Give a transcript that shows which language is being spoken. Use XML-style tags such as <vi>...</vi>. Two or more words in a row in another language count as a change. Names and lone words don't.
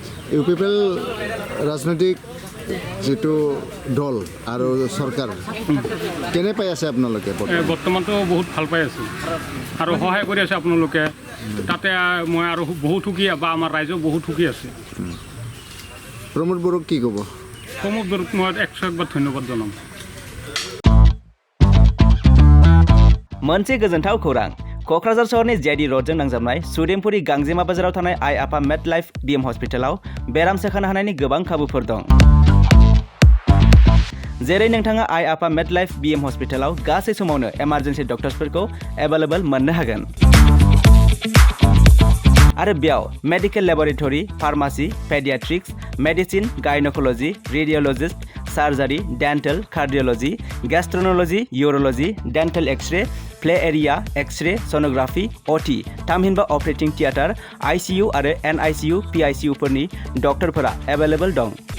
<as>ইউপিপিএল ৰাজনৈতিক যিটো দল আৰু চৰকাৰ কেনে পাই আছে আপোনালোকে বৰ্তমানতো বহুত ভাল পাই আছোঁ আৰু সহায় কৰি আছে আপোনালোকে তাতে মই আৰু বহুত সুখী বা আমাৰ ৰাইজেও বহুত সুখী আছে প্ৰমোদ বড়োক কি ক'ব প্ৰমোদ বড়োক মই 101 বাৰ ধন্যবাদ জনাম</as> <brx>मोनसे गोजोनथाव खौरां क'क्राझार सहरनि जेआइडि र'डजों नांजाबनाय सुदेमपुरि गांजेमा बाजाराव थानाय आइ आफा मेडलाइफ बिएम हस्पिटालाव बेराम सोखानो हानायनि गोबां खाबुफोर दं जेरै नोंथाङा आइ आफा मेडलाइफ बिएम हस्पिटालाव गासै समावनो इमार्जेन्सि डक्टर्सफोरखौ एभेलेबल मोननो हागोन आरो बेयाव</brx> <en>medical laboratory pharmacy paediatrics medicine gynaecology radiologist surgery dental cardiology gastroenterology urology dental x-ray play area x-ray sonography OT</en> <brx>थामहिनबा</brx> <en>operating theatre ICU</en> <brx>आरो NICU PICU फोरनि डक्टरफोरा एभेलेबल दं।</brx>